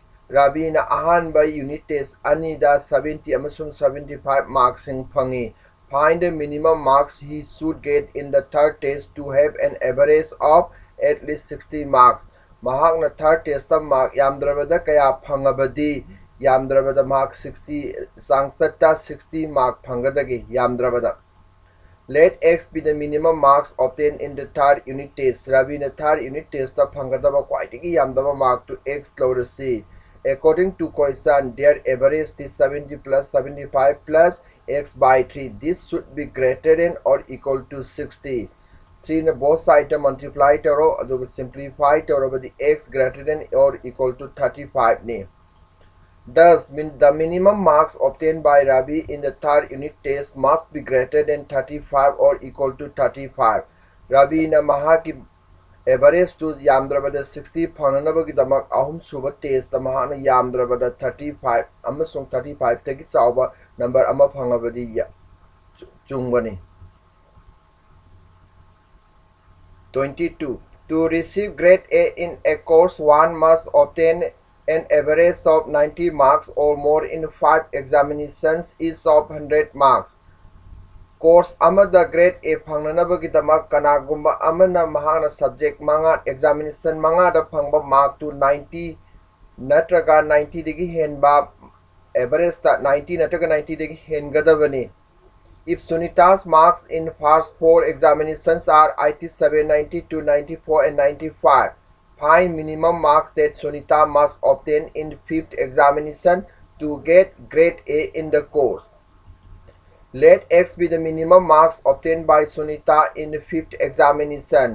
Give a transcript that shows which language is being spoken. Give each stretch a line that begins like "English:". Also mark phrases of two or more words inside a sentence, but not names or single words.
Manipuri: Rabi na ahanba
English: unit test
Manipuri: anida 70 amasung 75 marks in phangi.
English: Find the minimum marks he should get in the third test to have an average of at least 60 marks.
Manipuri: Mahak na
English: third test
Manipuri: ta mark yamdrabada kaya phangabadi yamdrabada mark 60 sangsata 60 mark phangadagi yamdrabada.
English: Let x be the minimum marks obtained in the third unit test.
Manipuri: Rabi na
English: third unit test
Manipuri: ta phangadaba kwaitigi yamdaba mark to x lorasi.
English: According to COHSEM, their average is 70 plus 75 plus x by 3. This should be greater than or equal to 60. 3 na both sides multiply
Manipuri: taro aduga
English: simplify taro by the x greater than or equal to 35 ne. Thus, the minimum marks obtained by Rabi in the third unit test must be greater than 35 or equal to 35.
Manipuri: Rabi na mahaki average to yamdrabada 60 phananabagi damak ahum suba test ta mahana yamdrabada 35 amasung 35 tagi chawba number ama phangabadi ya chungbani. 22.
English: To receive grade A in a course, one must obtain an average of 90 marks or more in 5 examinations, each of 100 marks.
Manipuri: Course amada grade A phangnanabagi damak kanagumba amana mahana subject manga examination manga da phangba mark to 90 natraga 90 digi henba average ta 90 natraga 90 digi hengadabani.
English: If Sunita's marks in first 4 examinations are 87, 92, 94 and 95, find minimum marks that Sunita must obtain in 5th examination to get grade A in the course. Let x be the minimum marks obtained by Sunita in the 5th examination.